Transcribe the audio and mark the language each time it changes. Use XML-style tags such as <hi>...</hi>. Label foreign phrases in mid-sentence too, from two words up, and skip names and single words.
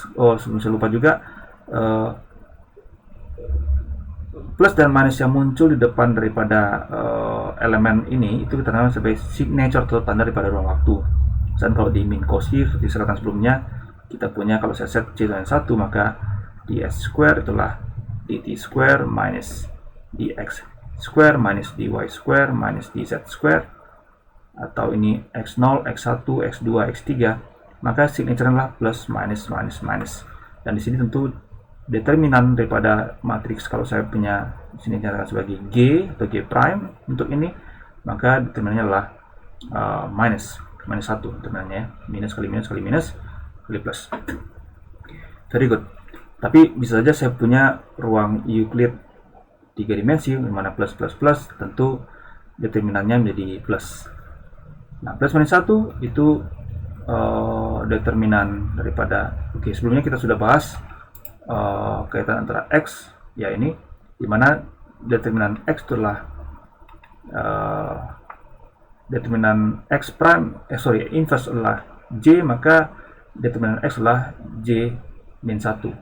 <id>Sebelum saya lupa juga, plus dan minus yang muncul di depan daripada elemen ini itu kita namakan sebagai signature atau tanda daripada ruang waktu. Dan kalau di Minkowski seperti saya katakan sebelumnya, kita punya kalau saya set c dengan 1, maka</id> <en>ds square</en> <id>itulah</id> <en>dt square minus dx square minus dy square minus dz square,</en> <id>atau ini x0, x1, x2, x3, maka signature adalah</id> <en>plus minus minus minus.</en> <id>Dan di sini tentu determinan daripada matriks, kalau saya punya di sini dinyatakan sebagai G atau G prime untuk ini, maka determinannya adalah minus 1 determinannya, minus kali minus kali minus kali plus.</id> <en>Very good.</en> <id>Tapi bisa saja saya punya ruang Euclid 3 dimensi, di mana</id> <en>plus plus plus</en> <id>tentu determinannya menjadi plus. Nah,</id> <en>plus minus 1</en> <id>itu determinan daripada, oke, sebelumnya kita sudah bahas kaitan antara X, ya ini, dimana determinan X itulah determinan X prime, inverse adalah J, maka determinan X adalah J min 1.</id>